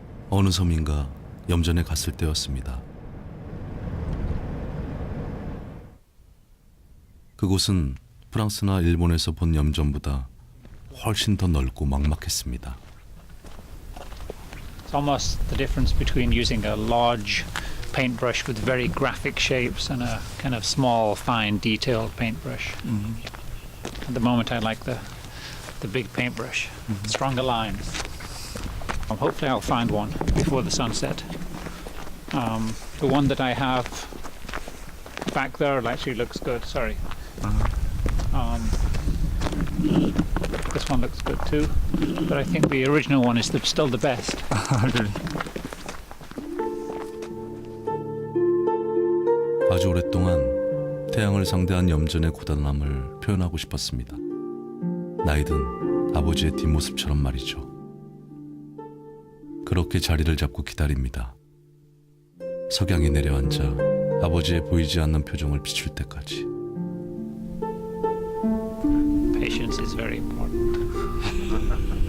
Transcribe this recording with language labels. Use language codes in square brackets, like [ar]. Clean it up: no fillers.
[ko] 어느 섬인가 염전에 갔을 때였습니다. 그곳은 프랑스나 일본에서 본 염전보다 훨씬 더 넓고 막막했습니다. [en] It's almost the difference between using a large paintbrush with very graphic shapes and a kind of small, fine, detailed paintbrush. At the moment, I like the big paintbrush, stronger lines. Hopefully, I'll find one before the sunset. The one that I have back there actually looks good. Sorry. This one looks good too, but I think the original one is still the best. [ko] 아주 오랫동안 태양을 상대한 염전의 고단함을 표현하고 싶었습니다. 나이든 아버지의 뒷모습처럼 말이죠. 그렇게 자리를 잡고 기다립니다. 석양이 내려앉아 아버지의 보이지 않는 표정을 비출 때까지. [en] Patience is very important.